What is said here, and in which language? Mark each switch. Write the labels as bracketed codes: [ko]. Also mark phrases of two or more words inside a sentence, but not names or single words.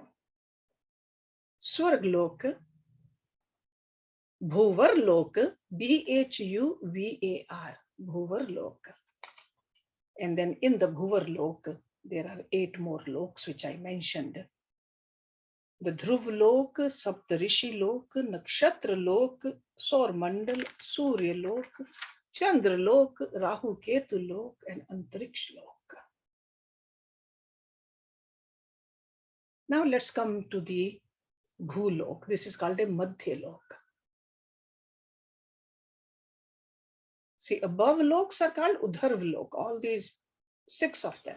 [en] Swarglok, Bhuvarlok, Bhuvar, Bhuvarlok. And then in the Bhuvarlok, there are 8 more loks which I mentioned. The Dhruv Lok, Saptarishi Lok, Nakshatra Lok, Saur Mandal, Surya Lok, Chandra Lok, Rahu Ketu Lok, and Antariksh Lok. Now let's come to the Bhulok. This is called a Madhya Lok. See, above loks are called Udharv Lok, all these 6 of them.